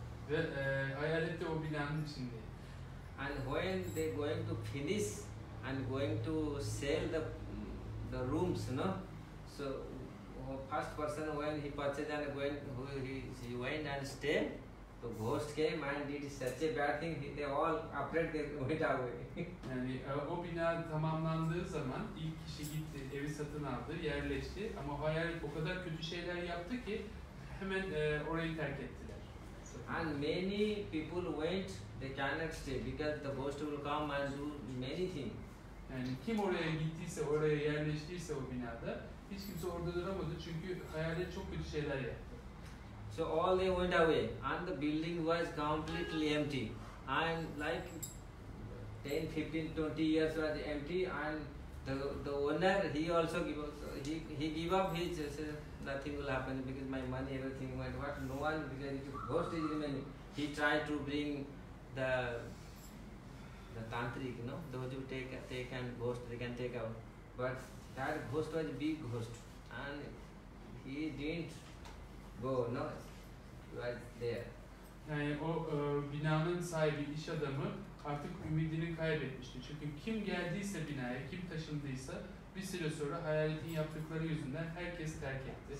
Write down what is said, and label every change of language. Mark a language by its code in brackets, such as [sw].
[tr] Ve hayalet de o binanın içindeydi. [en] And when they going to finish and going to sell the rooms, so first person when he purchased and he went and stayed, the ghost came and did such a bad thing, they all afraid they went away. [tr] Yani o bina tamamlandığı zaman ilk kişi gitti, evi satın aldı, yerleşti ama hayalet o kadar kötü şeyler yaptı ki hemen orayı terk ettiler. [en] And many people went, they cannot stay because the ghost will come and do many things. [tr] Yani kim oraya gittiyse, oraya yerleştiyse o binada hiç kimse orada duramadı çünkü hayalet çok kötü şeyler yaptı. [en] So all they went away and the building was completely empty and like 10, 15, 20 years was empty and the owner he also gave up his nothing will happen because my money everything went what no one because the ghost is remaining. He tried to bring the tantric, those who take and ghost they can take out, but that ghost was a big ghost and he didn't go, was there. [tr] Yani o binanın sahibi, iş adamı artık ümidini kaybetmişti. Çünkü kim geldiyse binaya, kim taşındıysa bir süre sonra hayaletin yaptıkları yüzünden herkes terk etti.